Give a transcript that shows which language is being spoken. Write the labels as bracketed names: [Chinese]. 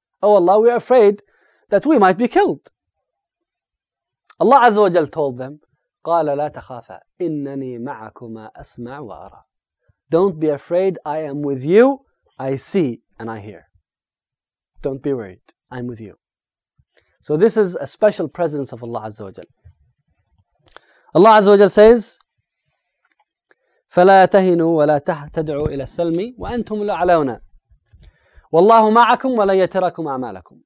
[English] Oh Allah, we are afraid that we might be killed. Allah Azza wa Jal told them, [Arabic] قَالَ لَا تَخَافَ إِنَّنِي مَعَكُمَا أَسْمَعُ وَأَرَى. [English] Don't be afraid, I am with you, I see and I hear. Don't be worried, I'm with you. So this is a special presence of Allah Azza wa Jal. Allah Azza wa Jal says, [Arabic] فَلَا تَهِنُوا وَلَا تَدْعُوا إِلَى السَّلْمِ وَأَنْتُمُ الْأَعْلَوْنَ وَاللَّهُ مَعَكُمْ وَلَنْ يَتِرَكُمْ أَعْمَالَكُمْ.